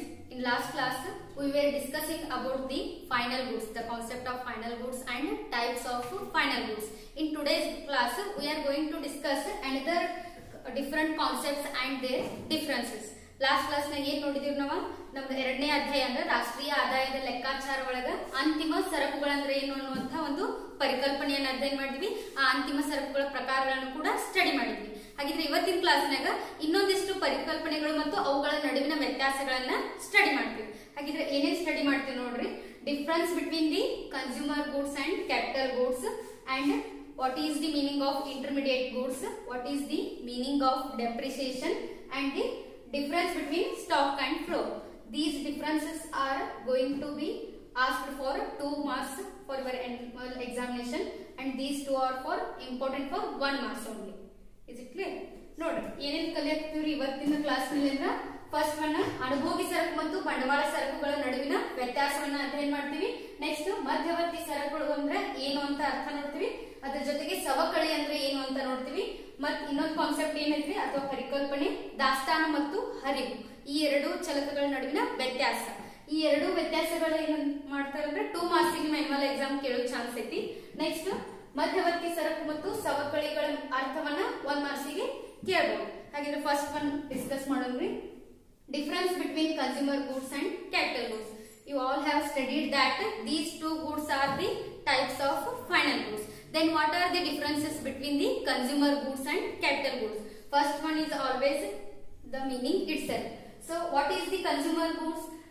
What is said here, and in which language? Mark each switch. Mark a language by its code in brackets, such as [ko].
[en] In last class, we were discussing about the final goods, the concept of final goods and types of final goods. In today's class, we are going to discuss another different concepts and their differences. [kn] Last class ನಾಗ ಏನ್ ನೋಡಿದೀವಿ ನಾವು ನಮ್ದು 2ನೇ ಅಧ್ಯಾಯ ಅಂದ್ರೆ ರಾಷ್ಟ್ರೀಯ ಆದಾಯದ ಲೆಕ್ಕಾಚಾರ ಒಳಗ ಅಂತಿಮ ಸರಕುಗಳಂದ್ರೆ ಏನು ಅನ್ನುವಂತ ಒಂದು ಪರಿಕಲ್ಪನೆಯನ್ನು ಅಧ್ಯಯನ ಮಾಡಿದ್ವಿ. ಆ ಅಂತಿಮ ಸರಕುಗಳ ಪ್ರಕಾರಗಳನ್ನು ಕೂಡ ಸ್ಟಡಿ ಮಾಡಿದ್ವಿ. ಹಾಗಿದ್ರೆ ಇವತ್ತಿನ ಕ್ಲಾಸ್ನಾಗ ಇನ್ನೊಂದಿಷ್ಟು ಪರಿಕಲ್ಪನೆಗಳು ಮತ್ತು ಅವುಗಳ ನಡುವಿನ ವ್ಯತ್ಯಾಸಗಳನ್ನ ಸ್ಟಡಿ ಮಾಡ್ತೀವಿ. ಹಾಗಿದ್ರೆ ಏನೇನ್ ಸ್ಟಡಿ ಮಾಡ್ತೀವಿ ನೋಡ್ರಿ. [en] Difference between the consumer goods and capital goods and what is the meaning of intermediate goods, what is the meaning of depreciation and the difference between stock and flow. These differences are going to be asked for 2 marks for your annual examination and these two are for important for 1 marks only. Is it clear? [kn] ನೋಡ್ರಿ ಏನೇನು ಕಲಿಯುತ್ತೀವಿ ಇವತ್ತಿನ class ನಲ್ಲಿ ಅಂದ್ರೆ first one ಅನುಭೋಗಿ ಸರಕು ಮತ್ತು ಬಂಡವಾಳ ಸರಕುಗಳ ನಡುವಿನ ವ್ಯತ್ಯಾಸವನ್ನ ಅಧ್ಯಯನ ಮಾಡ್ತೀವಿ. ನೆಕ್ಸ್ಟ್ ಮಧ್ಯವರ್ತಿ ಸರಕುಗಳು ಅಂದ್ರೆ ಏನು ಅಂತ ಅರ್ಥ ನೋಡ್ತೀವಿ. ಅದರ ಜೊತೆಗೆ ಸವಕಳಿ ಅಂದ್ರೆ ಏನು ಅಂತ ನೋಡ್ತೀವಿ. ಮತ್ ಇನ್ನೊಂದು ಕಾನ್ಸೆಪ್ಟ್ ಏನೈತ್ರಿ ಅಥವಾ ಪರಿಕಲ್ಪನೆ ದಾಸ್ತಾನು ಮತ್ತು ಹರಿವು. ಈ ಎರಡು ಚಲಕಗಳ ನಡುವಿನ ವ್ಯತ್ಯಾಸ. ಈ ಎರಡು ವ್ಯತ್ಯಾಸಗಳು ಏನ್ ಮಾಡ್ತಾರೆ ಅಂದ್ರೆ 2 ಮಾರ್ಕ್ಸ್ ಗೆ ಮ್ಯಾನ್ಯುವಲ್ ಎಕ್ಸಾಮ್ ಕೇಳೋ ಚಾನ್ಸ್ ಐತಿ. ನೆಕ್ಸ್ಟ್ ಮಧ್ಯವರ್ತಿ ಸರಕು ಮತ್ತು ಸವಕಳಿಗಳ ಅರ್ಥವನ್ನ 1 ಮಾರ್ಕ್ಸ್ ಗೆ ಕೇಳಬಹುದು. ಹಾಗಿದ್ರೆ first one discuss ಮಾಡೋಣ್ರಿ. [en] Difference between consumer goods and capital goods. You all have studied that these two goods are the types of final goods. Then what are the differences between the consumer goods and capital goods? First one is always the meaning itself. So what is the consumer goods?